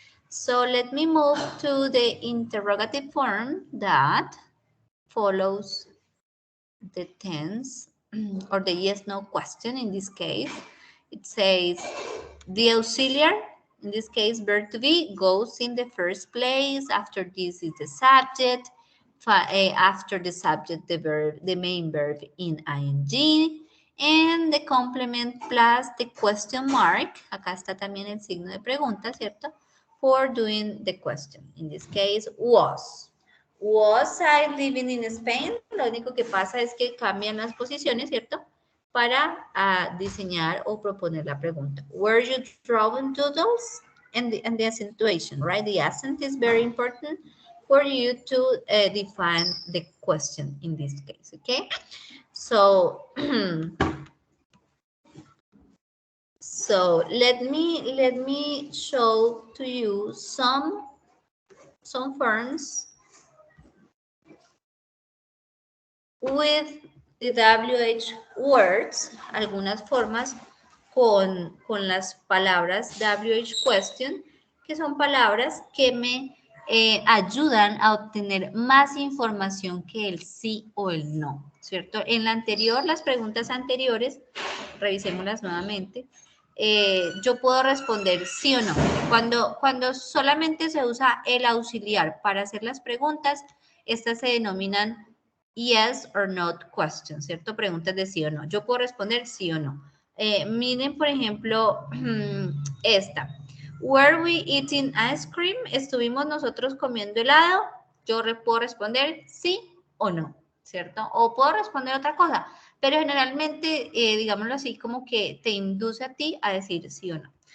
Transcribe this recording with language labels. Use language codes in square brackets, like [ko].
[en] So let me move to the interrogative form that follows the tense or the yes no question. In this case, it says the auxiliary In this case, verb to be goes in the first place. After this is the subject. After the subject, the verb, the main verb in ing. And the complement plus the question mark. [es] Acá está también el signo de pregunta, ¿cierto? [en] For doing the question. In this case, was. Was I living in Spain? [es] Lo único que pasa es que cambian las posiciones, ¿cierto? Para diseñar o proponer la pregunta. [en] Were you drawing doodles? And the accentuation, right? The accent is very important for you to define the question in this case, okay? So, so let me show to you some forms with the WH words, [es] algunas formas con las palabras WH question, que son palabras que me ayudan a obtener más información que el sí o el no, ¿cierto? En la anterior, las preguntas anteriores, revisémoslas nuevamente, yo puedo responder sí o no. Cuando solamente se usa el auxiliar para hacer las preguntas, estas se denominan [en] yes or not questions, [es] ¿cierto? Preguntas de sí o no. Yo puedo responder sí o no. Miren, por ejemplo, esta. [en] Were we eating ice cream? [es] ¿Estuvimos nosotros comiendo helado? Yo puedo responder sí o no, ¿cierto? O puedo responder otra cosa, pero generalmente, digámoslo así, como que te induce a ti a decir sí o no.